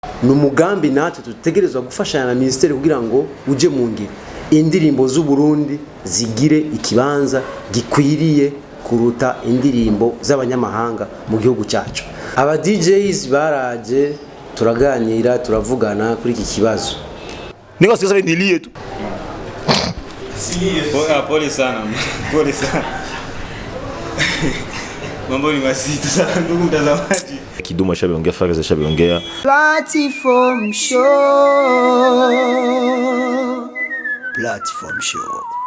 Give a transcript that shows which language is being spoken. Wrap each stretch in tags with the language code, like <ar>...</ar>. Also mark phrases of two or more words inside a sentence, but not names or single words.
<rn>n'umugambi natwe tutegerezwa gufashanya na ministeri kugira ngo uje mu ngiro indirimbo z'u Burundi zigire ikibanza gikwiriye kuruta indirimbo z'abanyamahanga mu gihugu cyacu. Aba DJs baraje turaganira turavugana kuri iki kibazo.</rn> <sw>Niko sasa nilie tu. Pole sana. Pole sana. Mambo ni mazito sana ndugu mtazamaji. Kidumu ashabiongea, Fares ashabiongea. Platform show.</sw>